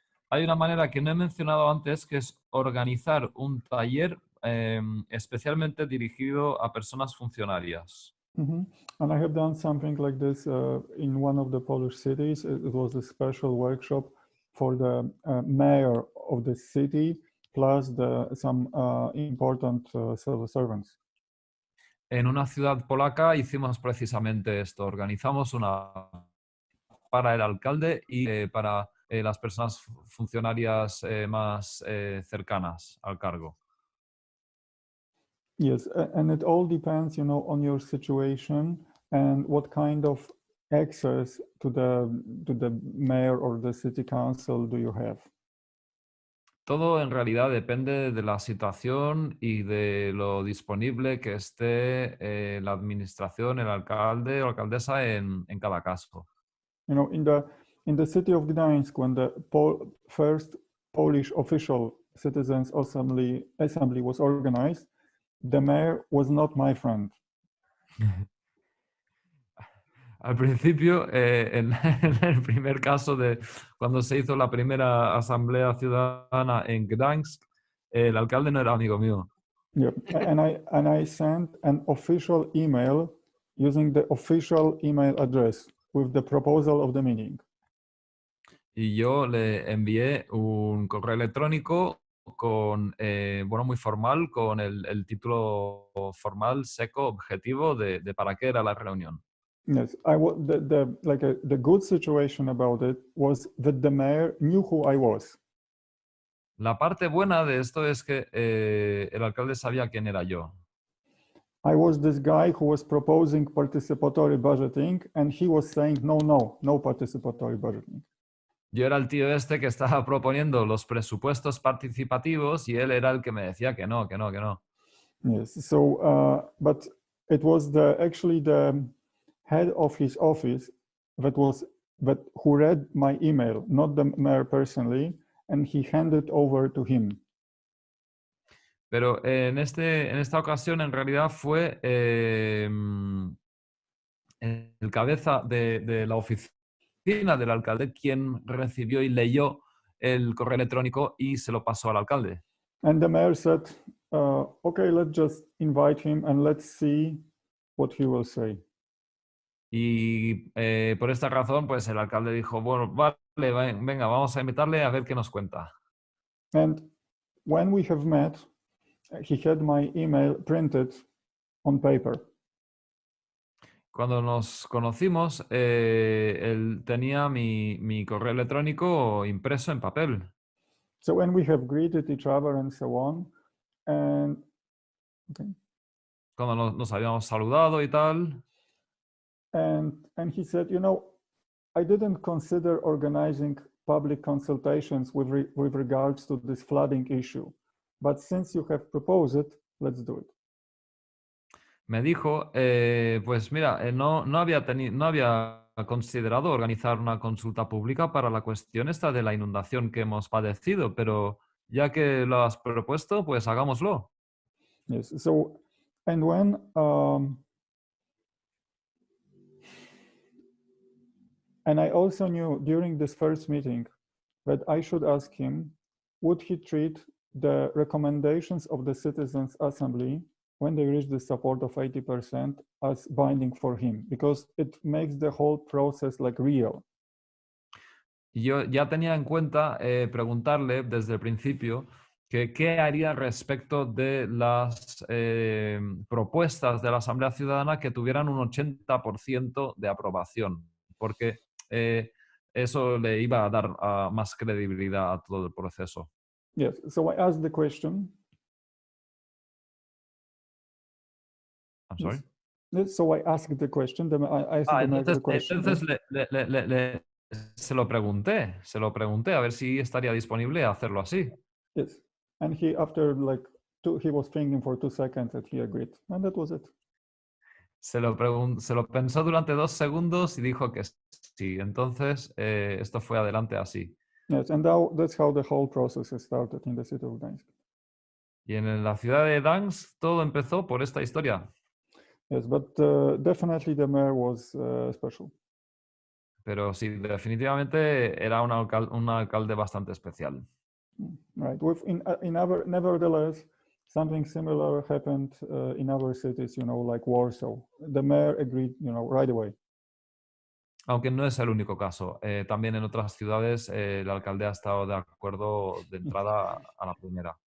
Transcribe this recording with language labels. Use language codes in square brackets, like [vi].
[es] Hay una manera que no he mencionado antes, que es organizar un taller especialmente dirigido a personas funcionarias. [en] And I have done something like this in one of the Polish cities. It was a special workshop for the mayor of the city, plus some important civil servants. [es] En una ciudad polaca hicimos precisamente esto. Organizamos una para el alcalde y para las personas funcionarias más cercanas al cargo. [en] Yes, and it all depends, on your situation and what kind of access to the mayor or the city council do you have. [es] Todo en realidad depende de la situación y de lo disponible que esté la administración, el alcalde o alcaldesa en cada caso. [en] In the city of Gdańsk, when the first Polish official citizens assembly was organized, the mayor was not my friend. [es] Al principio, en el primer caso de cuando se hizo la primera asamblea ciudadana en Gdańsk, el alcalde no era amigo mío. [en] Yeah, and I sent an official email using the official email address with the proposal of the meeting. [es] Y yo le envié un correo electrónico con, muy formal, con el título formal, seco, objetivo de para qué era la reunión. [en] Yes, the good situation about it was that the mayor knew who I was. [es] La parte buena de esto es que el alcalde sabía quién era yo. [en] I was this guy who was proposing participatory budgeting, and he was saying, no participatory budgeting. [es] Yo era el tío este que estaba proponiendo los presupuestos participativos y él era el que me decía que no. [en] Yes, so, but it was actually the head of his office who read my email, not the mayor personally, and he handed over to him. [es] Pero en esta ocasión en realidad fue el cabeza de la oficina del alcalde quien recibió y leyó el correo electrónico y se lo pasó al alcalde. [en] And the mayor said, okay, let's just invite him and let's see what he will say. [es] Y por esta razón, pues el alcalde dijo, bueno, vale, venga, vamos a invitarle a ver qué nos cuenta. [en] And when we have met, he had my email printed on paper. [es] Cuando nos conocimos, él tenía mi correo electrónico impreso en papel. [en] So when we have greeted each other and so on, and okay. [es] Cuando nos habíamos saludado y tal. [en] And he said, I didn't consider organizing public consultations with regards to this flooding issue, but since you have proposed it, let's do it. [es] Me dijo, pues mira, no había considerado organizar una consulta pública para la cuestión esta de la inundación que hemos padecido, pero ya que lo has propuesto, pues hagámoslo. [en] Yes. So, and when and I also knew during this first meeting that I should ask him, would he treat the recommendations of the Citizens Assembly when they reach the support of 80% as binding for him, because it makes the whole process like real. [es] yo ya tenía en cuenta preguntarle desde el principio que qué haría respecto de las propuestas de la Asamblea Ciudadana que tuvieran un 80% de aprobación, porque eso le iba a dar más credibilidad a todo el proceso. [en] Yes, so I asked the question. I'm sorry. Yes, so I asked the question. I asked the mayor the question. [es] Entonces se lo pregunté a ver si estaría disponible a hacerlo así. [en] Yes, and he, after like he was thinking for 2 seconds that he agreed, and that was it. [es] Se lo pensó durante 2 segundos y dijo que sí. Entonces, esto fue adelante así. [en] Yes, and now that's how the whole process has started in the city of Gdańsk. [es] Y en la ciudad de Gdańsk todo empezó por esta historia. [en] Yes, but definitely the mayor was special. [es] Pero sí, definitivamente era un alcalde bastante especial. [en] Right. Nevertheless, something similar happened in other cities, like Warsaw. The mayor agreed, right away. [es] Aunque no es el único caso. También en otras ciudades el alcalde ha estado de acuerdo de entrada a la primera.